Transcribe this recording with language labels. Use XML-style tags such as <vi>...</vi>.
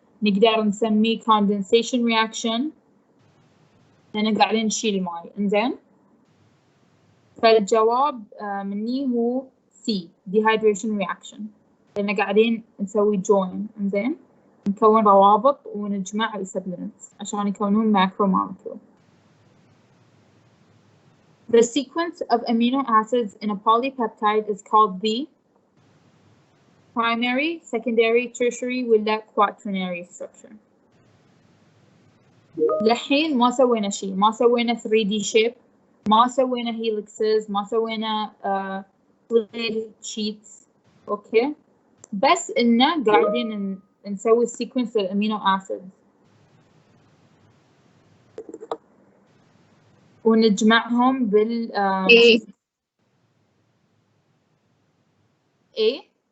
<ar>نقدر نسميه condensation reaction لأن قاعدين نشيل الماء. إنزين، فالجواب مني هو C dehydration reaction لأن قاعدين نسوي join. إنزين، نكون روابط ونجمع السبلمنتس عشان يكونون macro molecule.</ar> <en>The sequence of amino acids in a polypeptide is called the primary, secondary, tertiary ولا quaternary structure.</en> <ar>لحين ما سوينا شيء، ما سوينا 3D shape، ما سوينا helixes، ما سوينا split sheets. اوكي، بس إنه قاعدين نسوي sequence الامينو acids ونجمعهم بال A</ar>